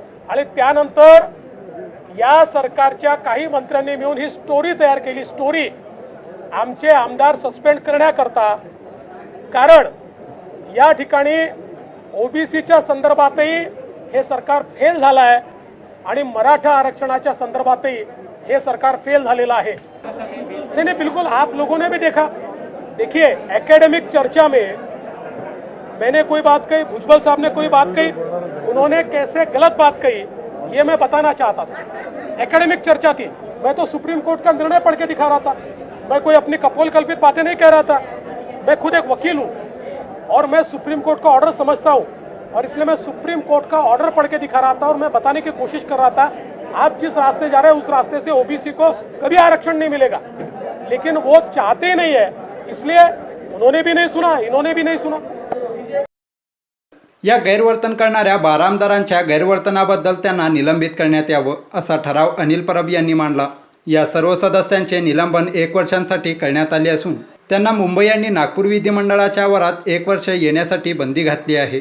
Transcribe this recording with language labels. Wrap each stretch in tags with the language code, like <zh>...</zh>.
<mr>आणि त्यानंतर या सरकारच्या काही मंत्र्यांनी मिळून ही स्टोरी तयार केली। स्टोरी आमचे आमदार सस्पेंड करण्याकरता, कारण या ठिकाणी ओबीसीच्या संदर्भातही हे सरकार फेल झालं आहे आणि मराठा आरक्षणाच्या संदर्भातही हे सरकार फेल झालेला आहे।</mr> <hi>नहीं बिल्कुल, आप लोगों ने भी देखा। देखिए, एकेडमिक चर्चा में मैंने कोई बात कही, भुजबल साहब ने कोई बात कही, उन्होंने कैसे गलत बात कही ये मैं बताना चाहता था। एकेडमिक चर्चा थी, मैं तो सुप्रीम कोर्ट का निर्णय पढ़ के दिखा रहा था, मैं कोई अपनी कपोल कल्पित बातें नहीं कह रहा था। मैं खुद एक वकील हूँ और मैं सुप्रीम कोर्ट का ऑर्डर समझता हूँ और इसलिए मैं सुप्रीम कोर्ट का ऑर्डर पढ़ के दिखा रहा था और मैं बताने की कोशिश कर रहा था आप जिस रास्ते जा रहे हैं उस रास्ते से ओबीसी को कभी आरक्षण नहीं मिलेगा। लेकिन वो चाहते ही नहीं है, इसलिए उन्होंने भी नहीं सुना, इन्होंने भी नहीं सुना।</hi> <mr>या गैरवर्तन करणाऱ्या 12 आमदारांच्या गैरवर्तनाबद्दल त्यांना निलंबित करण्यात यावं असा ठराव अनिल परब यांनी मांडला। या सर्व सदस्यांचे निलंबन 1 वर्षांसाठी करण्यात आले असून त्यांना मुंबई आणि नागपूर विधिमंडळाच्या आवारात 1 वर्ष येण्यासाठी बंदी घातली आहे।</mr>